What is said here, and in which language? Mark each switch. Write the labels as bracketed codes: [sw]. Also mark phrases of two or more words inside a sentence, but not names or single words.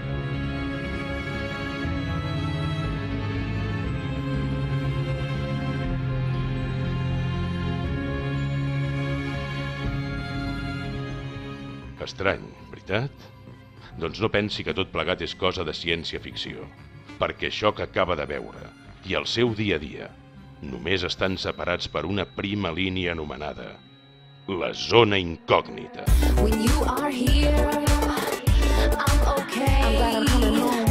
[ca] Estrany, veritat? Doncs no pensi que tot plegat és cosa de ciència-ficció, perquè això que acaba de veure i el seu dia a dia només estan separats per una prima línia anomenada la zona incògnita. [en] When you are here, I'm okay. I'm glad I'm coming home.